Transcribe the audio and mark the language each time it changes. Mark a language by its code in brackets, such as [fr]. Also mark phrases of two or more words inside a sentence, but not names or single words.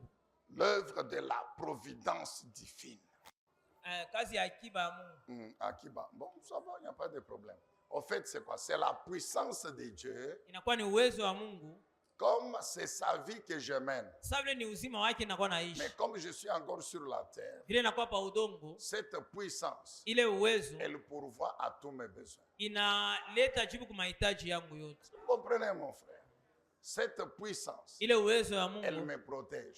[fr] L'œuvre de la providence divine. [sw] Kazi ya akiba ya Mungu. Akiba. [fr] Bon, ça va, il n'y a pas de problème. En fait, c'est quoi? C'est la puissance de Dieu. [sw] Inakuwa ni uwezo wa Mungu. [fr] Comme c'est sa vie que je mène. Mais comme je suis encore sur la terre, cette puissance, elle pourvoit à tous mes besoins. Vous comprenez, mon frère? Cette puissance, elle me protège.